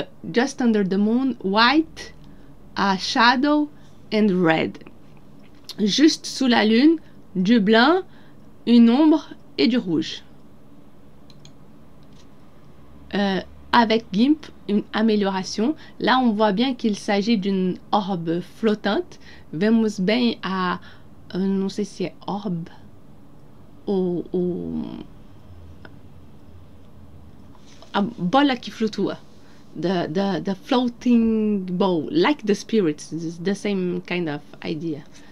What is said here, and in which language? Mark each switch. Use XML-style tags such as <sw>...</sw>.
<en>Just under the moon, white, a shadow and red.</en> <fr>Juste sous la lune, du blanc, une ombre et du rouge. Avec GIMP, une amélioration. Là, on voit bien qu'il s'agit d'une orbe flottante.</fr> <pt>Vemos bem a... não sei se é orbe ou a bola que flutua.</pt> <en>The floating ball, like the spirits, it's the same kind of idea.</en>